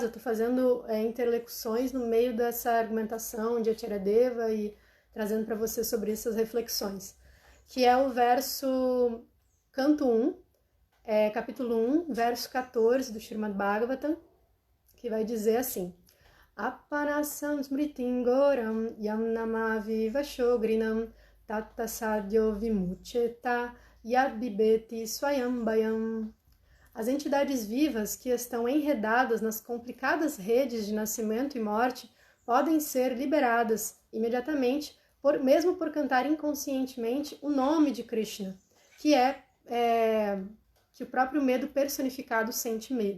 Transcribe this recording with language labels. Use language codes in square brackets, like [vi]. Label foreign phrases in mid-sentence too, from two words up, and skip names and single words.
[pt] Eu estou fazendo interlocuções no meio dessa argumentação de Acharyadeva e trazendo para você sobre essas reflexões. Que é o verso canto 1, capítulo 1, verso 14 do Srimad Bhagavatam, que vai dizer assim: [sa] Appanasam smritim goram yam namavi vashogrinam tattasadyo vimucheta yadbibeti swayambayam. [pt] As entidades vivas que estão enredadas nas complicadas redes de nascimento e morte podem ser liberadas imediatamente, mesmo por cantar inconscientemente o nome de Krishna, que que o próprio medo personificado sente medo.